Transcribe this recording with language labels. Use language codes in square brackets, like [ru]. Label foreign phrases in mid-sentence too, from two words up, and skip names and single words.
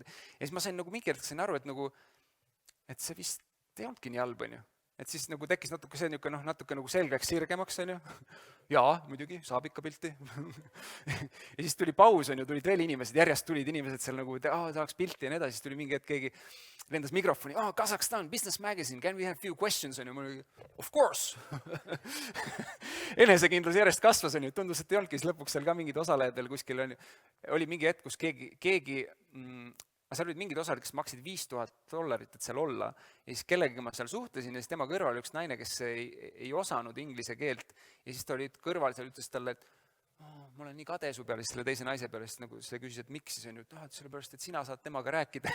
[et] Ja siis ma sain nagu mingi hetk sain aru, et see vist ei olnudki nii halb, on ju. Et siis nagu tekkis natuke see natuke nagu selgeks sirgemaks, on ju. Jaa, muidugi, saab ikka pilti. Ja siis tuli paus, on ju, tulid veel inimesed, järjest tulid inimesed seal nagu, tahaks pilti ja nii edasi, siis tuli mingi hetk keegi lendas mikrofoni, [en] Kazakhstan, Business Magazine, can we have few questions, [et] on ju, mul oli, [en] of course. [et] Enesekindlus järjest kasvas, on ju, tundus, et ei olnudki, siis lõpuks seal ka mingid osalejatel kuskil on ju, oli mingi hetk, kus keegi seal olid mingid osalid, kes maksid $5000, et seal olla, ja siis kellegagi ma seal suhtlesin ja siis tema kõrval oli üks naine, kes ei osanud inglise keelt ja siis ta oli kõrval, seal ütles talle, et ma olen nii kade su peale, siis selle teise naise peale, siis nagu see küsis, et miks siis on ju, et sellepärast, et sina saad temaga rääkida.